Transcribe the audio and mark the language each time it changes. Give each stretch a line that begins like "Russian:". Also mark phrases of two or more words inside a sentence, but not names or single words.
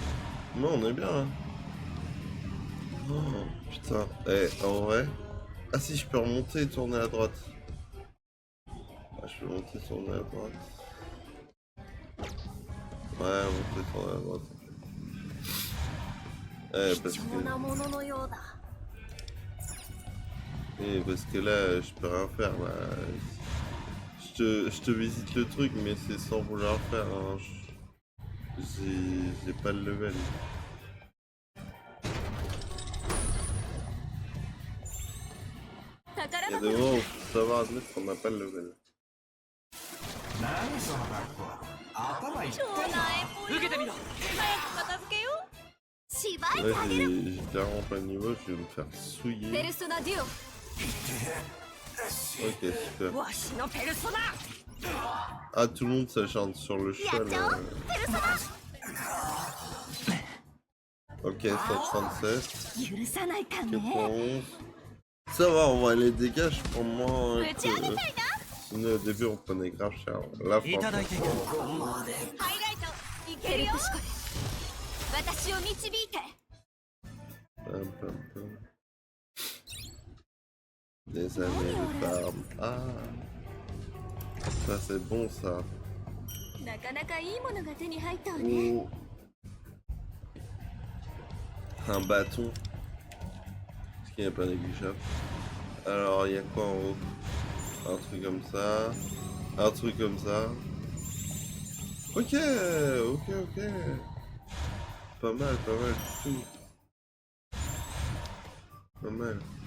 French: Bon, on est bien là. Oh, putain. Eh, en vrai. Ah si, je peux remonter et tourner à droite. Ah, je peux monter et tourner à droite. Ouais, monter et tourner à droite. Eh, parce
Japanese: 貴重な
French: que...
Japanese: もののようだ
French: Eh, parce que là, je peux rien faire là. Je te visite le truc, mais c'est sans vouloir faire. Hein. J'ai pas le level. Il y a des moments où il faut savoir admettre qu'on n'a pas le level.
Japanese: 何その格好頭いってんの超なえぽよ受けてみろ早く片付けよう芝居
French: Là,
Japanese: てあげる
French: j'ai clairement pas le niveau, je vais me faire
Japanese: ペ
French: souiller.
Japanese: ルソナデュオ
French: Ok, super.
Japanese: わしのペルソナ
French: Ah, tout le monde s'acharne sur le cheval. Ok, 137.
Japanese: 許さないかんね
French: 91. Ça va, on va les dégâts, je prends moins
Japanese: 打ち上げたい
French: que...
Japanese: な
French: Sinon, au début, on prenait grave cher. Là,
Japanese: いただいていくハイライトいけるよ私を導いて
French: Pam, pam, pam. Des années de farm. Ah, ça c'est bon ça.
Japanese: なかなかいいものが手に入ったわね
French: Oh. Un bâton. Ce qui n'est pas négligeable. Alors, il y a quoi en haut? Un truc comme ça. Un truc comme ça. Ok, ok, ok. Pas mal du tout. Pas mal.